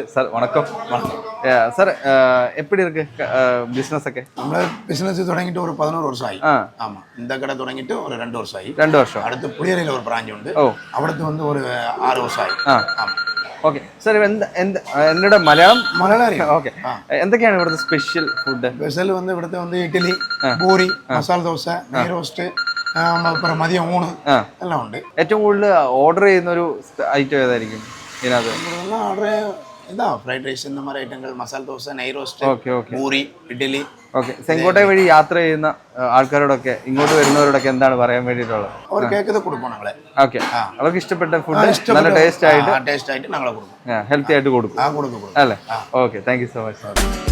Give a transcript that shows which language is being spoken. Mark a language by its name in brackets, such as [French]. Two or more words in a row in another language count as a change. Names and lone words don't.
[Tamil] சார் வணக்கம். சார் எப்படி இருக்கு பிசினஸ்? நம்ம பிசினஸ் தொடங்கிட்டு ஒரு 11 வருஷம் ஆகி. ஆமா, இந்த கடை தொடங்கிட்டு ஒரு 2 வருஷம் ஆகி. [Malayalam] 2 വർഷം. അടുത്ത് പുളിയരയിൽ ഒരു ബ്രാഞ്ച് ഉണ്ട്. അവിടുത്തെ வந்து ഒരു 6 വർഷം ആയി. ആമാ. ഓക്കെ സാർ, എന്നോട് മലയാളം അറിയാം. ഓക്കെ. എന്തൊക്കെയാണ് ഇവിടുത്തെ [English] special food? [Malayalam] സ്പെഷ്യൽ வந்து ഇവിടുത്തെ வந்து ഇഡ്ഡലി, പൂരി, മസാല ദോശ, നെയ് റോസ്റ്റ്, മതിയം ഊണ് എല്ലാം ഉണ്ട്. ഏറ്റവും കൂടുതൽ ഓർഡർ ചെയ്യുന്ന ഒരു ഐറ്റം ഏതായിരിക്കും ഇതിനകത്ത്? ഓർഡർ ഇതാ [English] fried rice, [Tamil] இந்த மாதிரி [Malayalam] ഐറ്റങ്ങൾ, മസാല ദോശ, നെയ് റോസ്റ്റ്, പൂരി, ഇഡ്ഡലി. ഓക്കെ. സെങ്കോട്ട വഴി യാത്ര ചെയ്യുന്ന ആൾക്കാരോടൊക്കെ, ഇങ്ങോട്ട് വരുന്നവരോടൊക്കെ എന്താണ് പറയാൻ വേണ്ടിയിട്ടുള്ളത്? അവർ കേൾക്കുന്നത് കൊടുക്കും ഞങ്ങളെ. ഓക്കെ. അവർക്ക് ഇഷ്ടപ്പെട്ട ഫുഡ് നല്ല ടേസ്റ്റ് ആയിട്ട് ഞങ്ങളെ കൊടുക്കും. ഹെൽത്തി ആയിട്ട് കൊടുക്കും അല്ലേ? ഓക്കെ, [English] thank you so much.